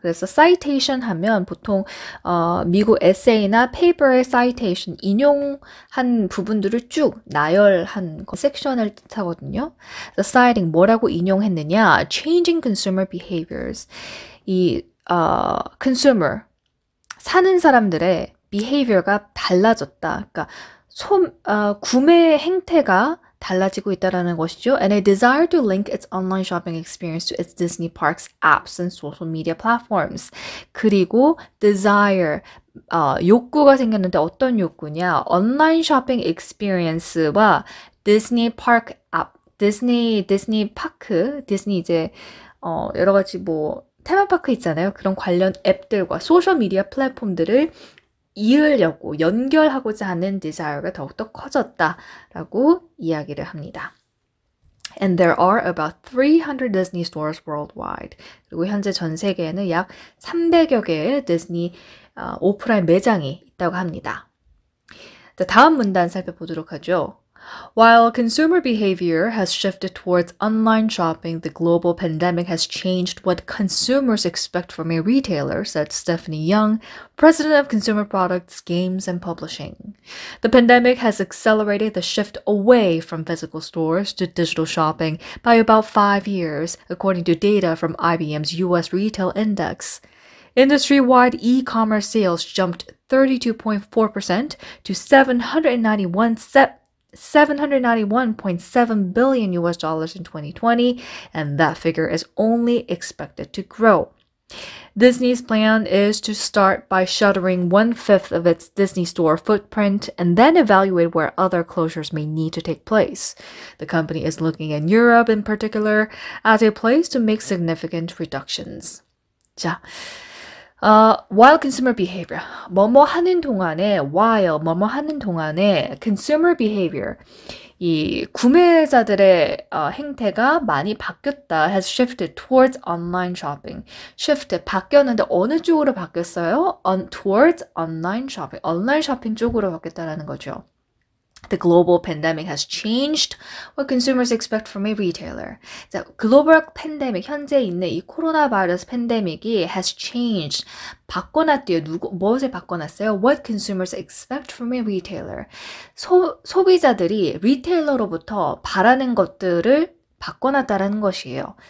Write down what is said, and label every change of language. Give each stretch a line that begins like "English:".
Korean: 그래서 citation 하면 보통 미국 에세이나 페이퍼의 citation, 인용한 부분들을 쭉 나열한 섹션을 뜻하거든요.
English: 그래서 citing
Korean: 뭐라고 인용했느냐?
English: Changing consumer behaviors.
Korean: 이 consumer, 사는 사람들의 behavior가 달라졌다. 그러니까 구매 행태가 달라지고 있다라는 것이죠.
English: And a desire to link its online shopping experience to its Disney Parks apps and social media platforms.
Korean: 그리고 desire, 욕구가 생겼는데 어떤 욕구냐? 온라인 쇼핑 experience와 디즈니 파크 앱, 디즈니 파크, 디즈니 이제 여러 가지 뭐 테마파크 있잖아요. 그런 관련 앱들과 소셜미디어 플랫폼들을 이으려고 연결하고자 하는 디자이어가 더욱더 커졌다라고 이야기를 합니다.
English: And there are about 300 Disney stores worldwide.
Korean: 그리고 현재 전 세계에는 약 300여 개의 디즈니 오프라인 매장이 있다고 합니다. 자, 다음 문단 살펴보도록 하죠.
English: While consumer behavior has shifted towards online shopping, the global pandemic has changed what consumers expect from a retailer, said Stephanie Young, president of Consumer Products, Games, and Publishing. The pandemic has accelerated the shift away from physical stores to digital shopping by about 5 years, according to data from IBM's U.S. Retail Index. Industry-wide e-commerce sales jumped 32.4% to 791.7 billion US dollars in 2020, and that figure is only expected to grow. Disney's plan is to start by shuttering 1/5 of its Disney store footprint and then evaluate where other closures may need to take place. The company is looking at Europe in particular as a place to make significant reductions.
Korean: 자, while consumer behavior, 뭐뭐 하는 동안에, while 뭐뭐 하는 동안에 consumer behavior, 이 구매자들의 행태가 많이 바뀌었다,
English: has shifted towards online shopping.
Korean: shift, 바뀌었는데 어느 쪽으로 바뀌었어요?
English: towards online shopping.
Korean: 온라인 쇼핑 쪽으로 바뀌었다라는 거죠.
English: The global pandemic has changed what consumers expect from a retailer.
Korean: 자, 글로벌 팬데믹, 현재 있는 이 코로나 바이러스 팬데믹이
English: has changed.
Korean: 바꿔놨대요. 무엇을 바꿔놨어요?
English: What consumers expect from a retailer.
Korean: 소비자들이 리테일러로부터 바라는 것들을 바꿔놨다라는 것이에요.